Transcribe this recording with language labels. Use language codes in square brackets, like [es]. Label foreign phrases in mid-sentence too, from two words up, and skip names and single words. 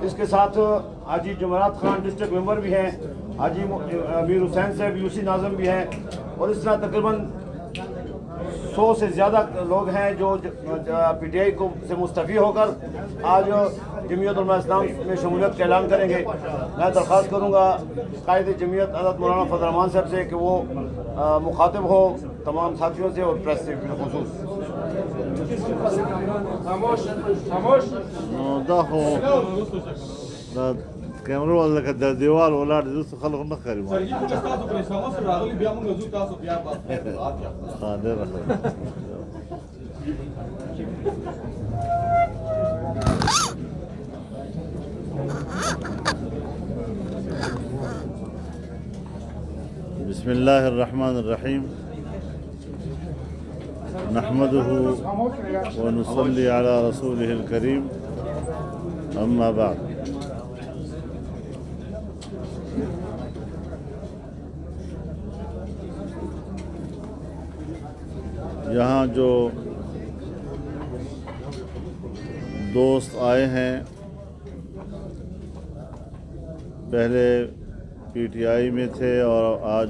[ur] اس کے ساتھ حاجی جمعرات خان ڈسٹرکٹ ممبر بھی ہیں، حاجی امیر حسین صاحب یو سی ناظم بھی ہیں، اور اس طرح تقریباً 100 سے زیادہ لوگ ہیں جو پی ٹی آئی کو سے مستعفی ہو کر آج جمعیت علماء اسلام میں شمولیت کا اعلان کریں گے. میں درخواست کروں گا قائد جمعیت حضرت مولانا فضل الرحمان صاحب سے کہ وہ مخاطب ہو تمام ساتھیوں سے اور پریس سے بالخصوص. [ps] کیمرو والا لکه د دیوال ولاړ دي دوستو خلکو نه ښکاري ما [ar] ډېره بسم الله الرحمن الرحيم نحمده ونصلي على رسوله الكريم أما بعد. [ur] یہاں جو دوست آئے ہیں پہلے پی ٹی آئی میں تھے اور آج